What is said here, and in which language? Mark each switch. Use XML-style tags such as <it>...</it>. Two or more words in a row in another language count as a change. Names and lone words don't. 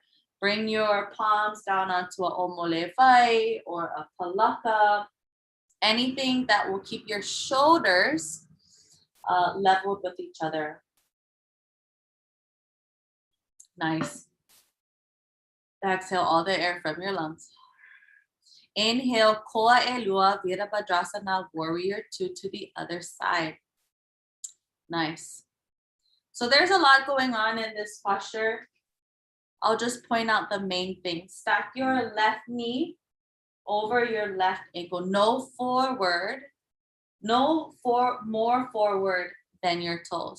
<en>Bring your palms down onto a</en> <haw>omole vai</haw> <en>or a palaka. Anything that will keep your shoulders leveled with each other. Nice. Exhale all the air from your lungs. Inhale,</en> <haw>koa e lua, virabhadrasana,</haw> <en>warrior two to the other side. Nice. So there's a lot going on in this posture. I'll just point out the main things. Stack your left knee over your left ankle. No forward, more forward than your toes.</en>